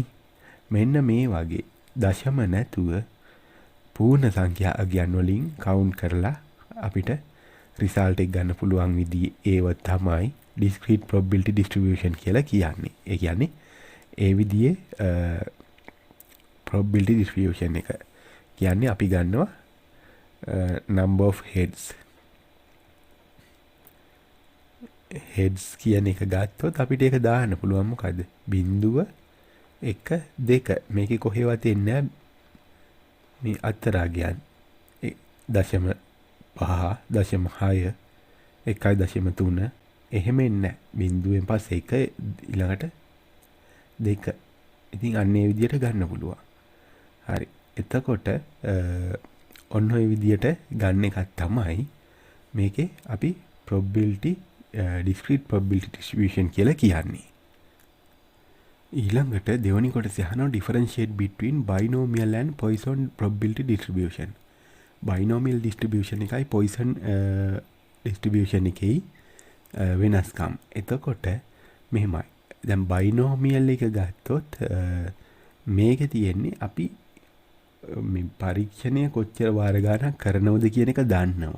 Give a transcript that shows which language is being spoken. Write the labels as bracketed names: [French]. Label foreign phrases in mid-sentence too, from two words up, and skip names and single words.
[Sinhala] මෙන්න මේ වගේ දශම නැතුව පූර්ණ සංඛ්‍යා අගයන් වලින් කවුන්ට් කරලා අපිට රිසල්ට් එක ගන්න පුළුවන් විදිහ ඒව තමයි [English] discrete probability distribution [Sinhala] කියලා කියන්නේ. ඒ කියන්නේ ඒ විදිහේ [English] probability distribution [Sinhala] එක කියන්නේ අපි ගන්නවා [English] number of heads [Sinhala] කියන එක ගත්තොත් අපිට ඒක දාන්න පුළුවන් මොකද? 0 1 2 මේකේ කොහෙවත් එන්නේ මේ අතරාගයන් 0.5 0.6 1.3 එහෙම එන්නේ බිඳුවෙන් පස්සේ 1 ඊළඟට 2. ඉතින් අන්න ඒ විදිහට ගන්න පුළුවන්. හරි. එතකොට ඔන්න ඔය විදිහට ගන්න එකක් තමයි මේකේ අපි [English] probability discrete probability distribution [Sinhala] කියලා කියන්නේ. ඊළඟට දෙවනි කොටසේ අහනවා [English] differentiate between binomial and Poisson probability distribution. binomial distribution [Sinhala] එකයි [English] Poisson distribution [Sinhala] එකයි වෙනස්කම්. එතකොට මෙහෙමයි. දැන් binomial එක ගත්තොත් මේකේ තියෙන්නේ අපි මේ පරීක්ෂණය කොච්චර වාර ගණන් කරනවද කියන එක දන්නවා.